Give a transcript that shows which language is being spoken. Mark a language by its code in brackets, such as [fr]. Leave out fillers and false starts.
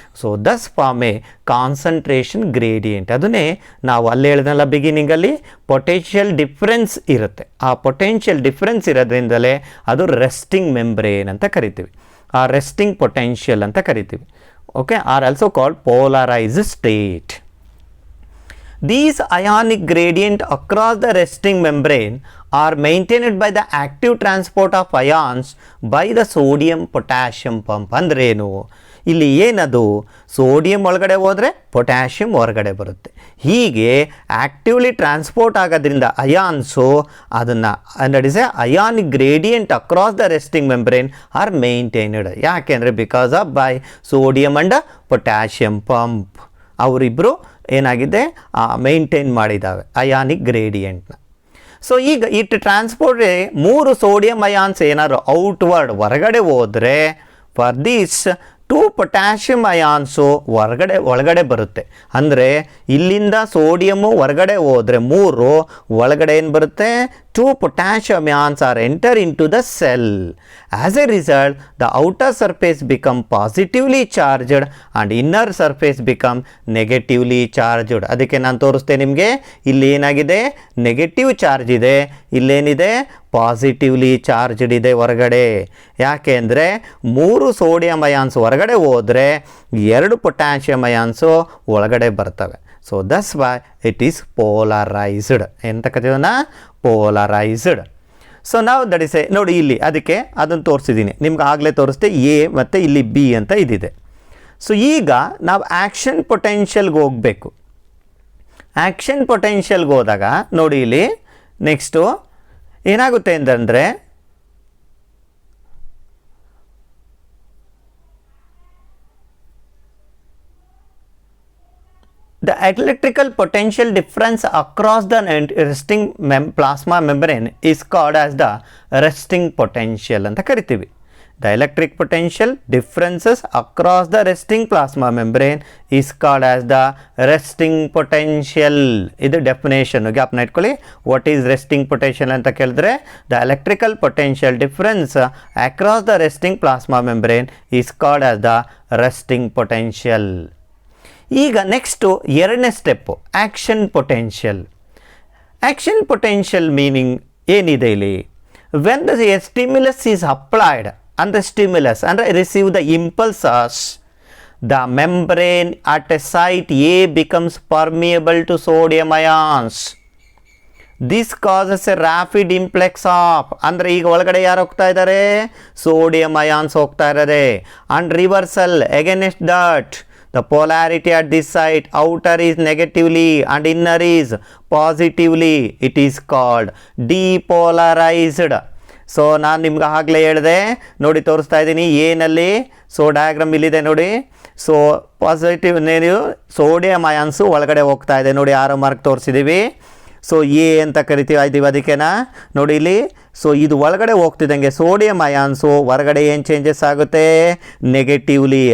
[en] So thus form a concentration gradient. [kn] ಅದನ್ನೇ ನಾವು ಅಲ್ಲಿ ಹೇಳಿದ್ನಲ್ಲ ಬಿಗಿನಿಂಗಲ್ಲಿ, ಪೊಟೆನ್ಷಿಯಲ್ ಡಿಫ್ರೆನ್ಸ್ ಇರುತ್ತೆ. ಆ ಪೊಟೆನ್ಷಿಯಲ್ ಡಿಫ್ರೆನ್ಸ್ ಇರೋದ್ರಿಂದಲೇ ಅದು ರೆಸ್ಟಿಂಗ್ ಮೆಂಬ್ರೇನ್ ಅಂತ ಕರಿತೀವಿ, ಆ ರೆಸ್ಟಿಂಗ್ ಪೊಟೆನ್ಷಿಯಲ್ ಅಂತ ಕರಿತೀವಿ. [en] Okay, are also called polarised state. These ionic gradient across the resting membrane are maintained by the active transport of ions by the sodium potassium pump. [kn] ಅಂದ್ರೇನು, ಇಲ್ಲಿ ಏನದು, sodium ಒಳಗಡೆ ಹೋದರೆ ಪೊಟ್ಯಾಷಿಯಮ್ ಹೊರಗಡೆ ಬರುತ್ತೆ. ಹೀಗೆ ಆ್ಯಕ್ಟಿವ್ಲಿ ಟ್ರಾನ್ಸ್ಪೋರ್ಟ್ ಆಗೋದ್ರಿಂದ ಅಯಾನ್ಸು ಅದನ್ನು [en] That is a ionic gradient across the resting membrane are maintained. [kn] ಯಾಕೆಂದರೆ because of by sodium and potassium pump, ಅವರಿಬ್ಬರು ಏನಾಗಿದೆ ಮೇಂಟೈನ್ ಮಾಡಿದ್ದಾವೆ ಅಯಾನಿಕ್ ಗ್ರೇಡಿಯಂಟ್ನ. ಸೊ ಈಗ ಇಟ್ ಟ್ರಾನ್ಸ್ಪೋರ್ಟ್ 3 ಸೋಡಿಯಂ ಅಯಾನ್ಸ್ ಏನಾದ್ರು ಔಟ್ವರ್ಡ್ ಹೊರಗಡೆ ಹೋದರೆ, ಫಾರ್ ದಿಸ್ 2 ಪೊಟ್ಯಾಷಿಯಮ್ ಅಯಾನ್ಸು ಒಳಗಡೆ ಬರುತ್ತೆ. ಅಂದರೆ ಇಲ್ಲಿಂದ ಸೋಡಿಯಮ್ಮು ಹೊರಗಡೆ ಹೋದರೆ 3, ಒಳಗಡೆ ಏನು ಬರುತ್ತೆ, [en] 2 potassium ions are enter into the cell. As a result, the outer surface become positively charged and inner surface become negatively charged. [kn] ಅದಕ್ಕೆ ನಾನು ತೋರಿಸ್ತೇನೆ ನಿಮಗೆ, ಇಲ್ಲಿ ಏನಾಗಿದೆ, ನೆಗೆಟಿವ್ ಚಾರ್ಜ್ ಇದೆ, ಇಲ್ಲೇನಿದೆ, ಪಾಸಿಟಿವ್ಲಿ ಚಾರ್ಜ್ಡ್ ಇದೆ ಹೊರಗಡೆ. ಯಾಕೆ ಅಂದರೆ 3 ಸೋಡಿಯಂ ಅಯಾನ್ಸ್ ಹೊರಗಡೆ ಹೋದರೆ 2 ಪೊಟ್ಯಾಷಿಯಮ್ ಅಯಾನ್ಸು ಒಳಗಡೆ ಬರ್ತವೆ. [en] So thus why it is polarised. [kn] ಎಂತ ಕಥೆಯನ್ನ, [en] Polarised. [kn] ಸೊ ನಾವು ದಟ್ ಇಸ್ ನೋಡಿ ಇಲ್ಲಿ, ಅದಕ್ಕೆ ಅದನ್ನು ತೋರಿಸಿದ್ದೀನಿ ನಿಮ್ಗೆ, ಆಗಲೇ ತೋರಿಸ್ದೆ ಎ ಮತ್ತು ಇಲ್ಲಿ ಬಿ ಅಂತ ಇದಿದೆ. ಸೊ ಈಗ ನಾವು ಆ್ಯಕ್ಷನ್ ಪೊಟೆನ್ಷಿಯಲ್ಗೆ ಹೋಗಬೇಕು. ಆ್ಯಕ್ಷನ್ ಪೊಟೆನ್ಷಿಯಲ್ಗೆ ಹೋದಾಗ ನೋಡಿ ಇಲ್ಲಿ ನೆಕ್ಸ್ಟು ಏನಾಗುತ್ತೆ ಅಂತಂದರೆ, [en] the electrical potential difference across the resting plasma membrane is called as the resting potential [kn] ಅಂತ ಕರಿತೀವಿ. [en] The electric potential differences across the resting plasma membrane is called as the resting potential. [kn] ಇದು definition ಜ್ಞಾಪನ ಇಟ್ಕೊಳ್ಳಿ. [en] what is resting potential [kn] ಅಂತ ಕೇಳಿದ್ರೆ, [en] The electrical potential difference across the resting plasma membrane is called as the resting potential. [kn] ಈಗ next ಎರಡನೇ step action potential. [en] action potential meaning [kn] ಏನಿದೆ ಇಲ್ಲಿ, [en] When the stimulus is applied and the stimulus and receive the impulses, the membrane at a site A becomes permeable to sodium ions. This causes a rapid influx of, [kn] ಅಂದರೆ ಈಗ ಒಳಗಡೆ ಯಾರು ಹೋಗ್ತಾ ಇದ್ದಾರೆ, sodium ions ಹೋಗ್ತಾ ಇದ್ದಾರೆ. [en] and reversal against that, the polarity at this site, outer is negatively and inner is positively. It is called depolarized. [kn] So ನಾನು ನಿಮ್ಗೆ ಆಗಲೇ ಹೇಳಿದೆ ನೋಡಿ, ತೋರಿಸ್ತಾ ಇದ್ದೀನಿ ಏನಲ್ಲಿ. ಸೊ ಡಯಾಗ್ರಾಮ್ ಇಲ್ಲಿದೆ ನೋಡಿ. ಸೊ ಪಾಸಿಟಿವ್ ನೀವು ಸೋಡಿಯಂ ಅಯಾನ್ಸು ಒಳಗಡೆ ಹೋಗ್ತಾ ಇದೆ ನೋಡಿ, ಆರೋ ಮಾರ್ಕ್ ತೋರಿಸಿದ್ದೀವಿ. ಸೊ ಎ ಅಂತ ಕರಿತೀವಿ ಅದಕ್ಕೆನಾ ನೋಡಿ ಇಲ್ಲಿ. ಸೊ ಇದು ಒಳಗಡೆ ಹೋಗ್ತಿದ್ದಂಗೆ ಸೋಡಿಯಂ ಅಯಾನ್ಸು ಹೊರಗಡೆ ಏನು ಚೇಂಜಸ್ ಆಗುತ್ತೆ, ನೆಗೆಟಿವ್ಲಿ.